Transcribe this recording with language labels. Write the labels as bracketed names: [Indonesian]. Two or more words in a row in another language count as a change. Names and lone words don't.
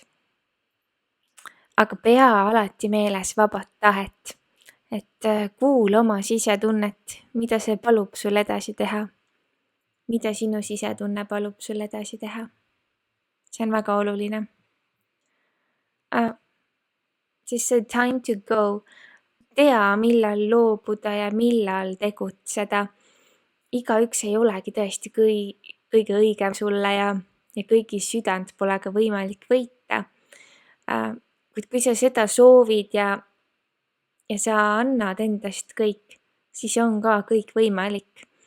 [Estonian] Aga pea alati meeles vabat tahet, et kuul oma sisetunnet, mida see palub sul edasi teha. Mida sinu sisetunne palub sul edasi teha. See on väga oluline. Siis see [English] time to go. [Estonian] Tea, millal loobuda ja millal tegutseda. Igaüks ei olegi tõesti kõige õigem sulle ja kõigi südant pole ka võimalik võita. Kuid kui sa seda soovid ja sa annad endast kõik, siis on ka kõik võimalik.